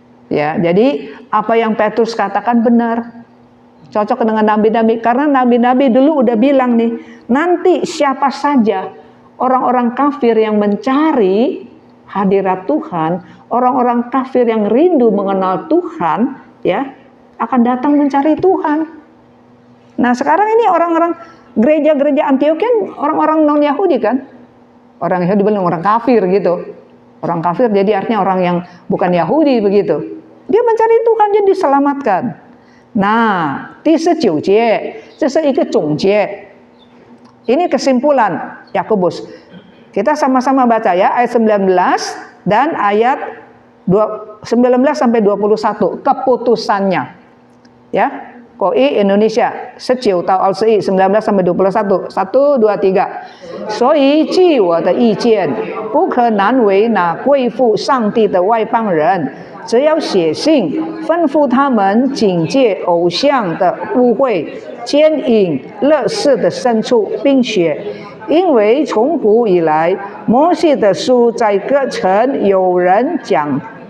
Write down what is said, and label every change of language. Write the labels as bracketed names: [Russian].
[Indonesian] Ya, jadi apa yang Petrus katakan benar. Cocok dengan nabi-nabi, karena nabi-nabi dulu udah bilang nih, nanti siapa saja orang-orang kafir yang mencari hadirat Tuhan, orang-orang kafir yang rindu mengenal Tuhan, ya, akan datang mencari Tuhan. Nah, sekarang ini orang-orang gereja-gereja Antioquia orang-orang non-Yahudi kan? Orang Yahudi bilang orang kafir gitu. Orang kafir jadi artinya orang yang bukan Yahudi begitu. Dia mencari Tuhan, jadi diselamatkan. [Chinese] Nah, 第19节，这是一个总结。 [Indonesian] Ini kesimpulan Yakobus. Kita sama-sama baca ya, ayat 19 dan ayat 19 sampai 21 keputusannya. Ya. [Chinese] Koi Indonesia 19到21 19sampai 21 1 2 3所以据我的意见不可难为那归附上帝的外邦人只要写信吩咐他们警戒偶像的污秽奸淫乐事的牲畜并且因为从古以来摩西的书在各城有人讲